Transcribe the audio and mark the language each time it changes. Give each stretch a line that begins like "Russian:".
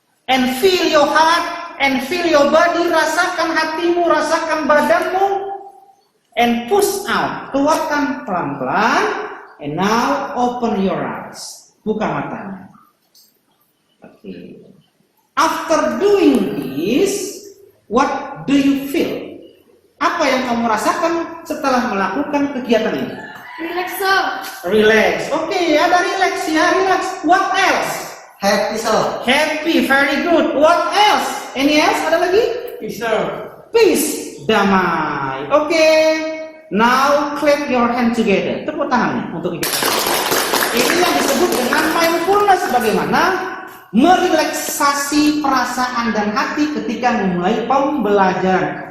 English: And feel your heart. And feel your body,
Indonesian: rasakan hatimu, rasakan badanmu,
English: and push out,
Indonesian: keluarkan pelan-pelan,
English: and now open your eyes,
Indonesian: buka matanya.
English: Okay. After doing this, what do you feel?
Indonesian: Apa yang kamu rasakan setelah melakukan kegiatan ini?
English: Relax, sir. Relax. Okay, ada relax ya, relax. What else? Happy, sir. Happy, very good. What else? Any else?
Indonesian: Ada lagi?
English: Peace, sir. Peace, damai. Oke. Now clap your hand together.
Indonesian: Tepuk tangannya untuk kita. Ini yang disebut dengan mindfulness, bagaimana merelaksasi perasaan dan hati ketika memulai pembelajaran.